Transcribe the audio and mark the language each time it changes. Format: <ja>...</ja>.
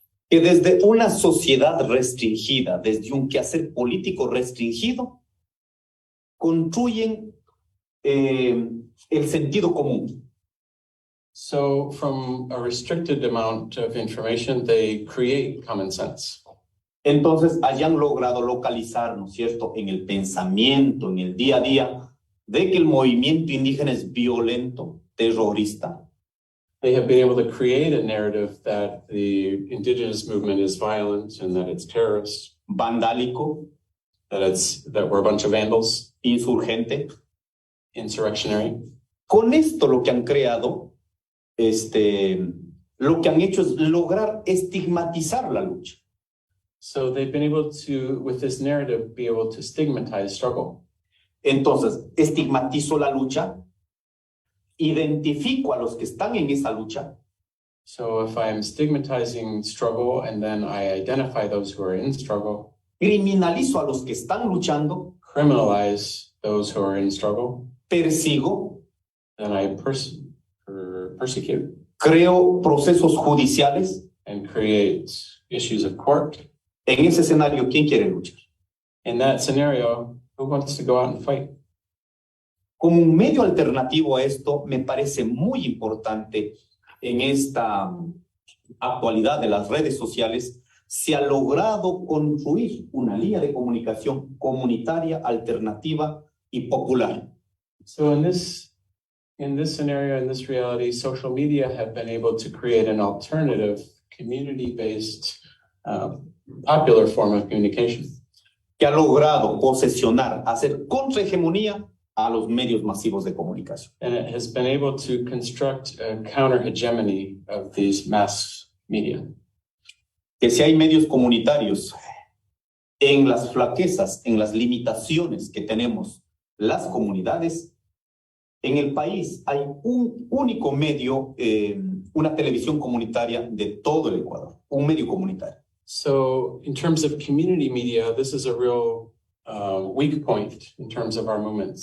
<es>Que desde una sociedad restringida, desde un quehacer político restringido, construyen el sentido común.</es> <en>So from a restricted amount of information, they create common sense.</en> <es>Entonces hayan logrado localizar, ¿no es cierto?, en el pensamiento, en el día a día, de que el movimiento indígena es violento, terrorista.</es> <en>They have been able to create a narrative that the indigenous movement is violent and that it's terrorist,</en> <es>vandálico,</es> <en>that we're a bunch of vandals,</en> <es>insurgente,</es> <en>insurrectionary.</en> <es>Con esto lo que han creado, lo que han hecho es lograr estigmatizar la lucha.</es> <en>So they've been able to, with this narrative, be able to stigmatize struggle.</en> <es>Entonces, estigmatizo la lucha, identifico a los que están en esa lucha.</es> <en>So if I'm stigmatizing struggle and then I identify those who are in struggle,</en> <es>criminalizo a los que están luchando,</es> <en>criminalize those who are in struggle,</en> <es>persigo,</es> <en>then I persecute,</en> <es>creo procesos judiciales,</es> <en>and create issues of court.</en> <es>En ese escenario, ¿quién quiere luchar?</es> <en>In that scenario, who wants to go out and fight?</en> <es>Como un medio alternativo a esto, me parece muy importante en esta actualidad de las redes sociales, se ha logrado construir una línea de comunicación comunitaria, alternativa y popular.</es> <en>So in this scenario, in this reality, social media have been able to create an alternative, community-based, popular form of communication.</en> <es>Que ha logrado posesionar, hacer contrahegemonía a los medios masivos de comunicación.</es> <en>And it has been able to construct a counter-hegemony of these mass media.</en> <es>Que si hay medios comunitarios en las flaquezas, en las limitaciones que tenemos las comunidades, en el país hay un único medio, una televisión comunitaria de todo el Ecuador, un medio comunitario.</es> <en>So in terms of community media, this is a real weak point in terms of our movements.</en>